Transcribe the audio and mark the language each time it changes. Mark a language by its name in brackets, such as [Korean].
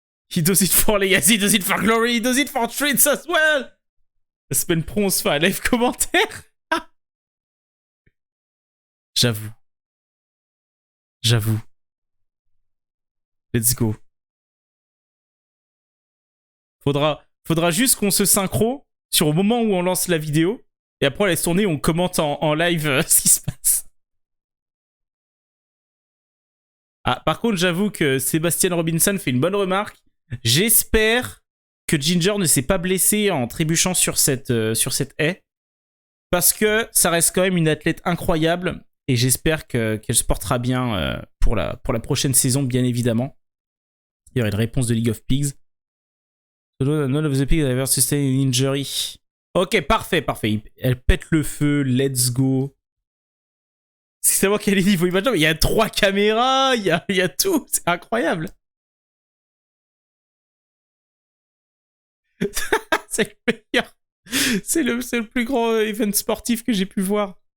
[English] He does it for legacy, he does it for glory, he does it for treats as well. [French] La semaine pro, on se fait un live commentaire. J'avoue. [English] Let's go. [French] Faudra juste qu'on se synchro sur au moment où on lance la vidéo. Et après, on laisse tourner, on commente en live ce qui se passe. Ah, par contre, j'avoue que Sébastien Robinson fait une bonne remarque. J'espère que Ginger ne s'est pas blessée en trébuchant sur cette haie. Parce que ça reste quand même une athlète incroyable. Et j'espère qu'elle se portera bien pour la prochaine saison, bien évidemment. Il y aurait une réponse de League of Pigs. [English] None of the pigs have ever sustained an injury. [French] Ok, parfait. Elle pète le feu, [English] let's go. [French] C'est savoir quel est le niveau image. Il y a 3 caméras, il y a tout, c'est incroyable. C'est le meilleur. C'est le plus grand event sportif que j'ai pu voir.